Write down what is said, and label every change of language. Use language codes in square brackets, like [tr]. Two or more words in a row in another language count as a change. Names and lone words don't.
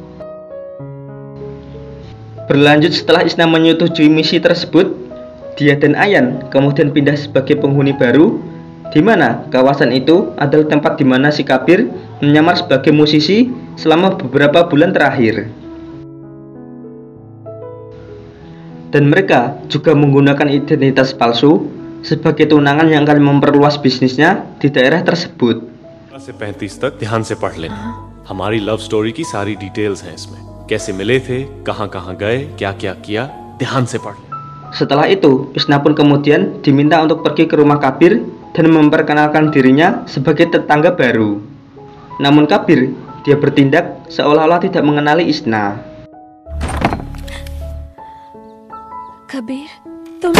[id] Berlanjut setelah Isna menyetujui misi tersebut, dia dan Ayan kemudian pindah sebagai penghuni baru, di mana kawasan itu adalah tempat di mana si Kabir menyamar sebagai musisi selama beberapa bulan terakhir. Dan mereka juga menggunakan identitas palsu sebagai tunangan yang akan memperluas bisnisnya di daerah tersebut. [hi] से 35 तक ध्यान से पढ़ लेना। हमारी [en] love story [hi] की सारी डिटेल्स हैं इसमें। कैसे मिले थे, कहाँ-कहाँ गए, क्या-क्या किया, ध्यान से पढ़ लेना। [id] Setelah itu, Isna pun kemudian diminta untuk pergi ke rumah Kabir dan memperkenalkan dirinya sebagai tetangga baru. Namun Kabir, dia bertindak seolah-olah tidak mengenali Isna. [hi] Kabir, तुम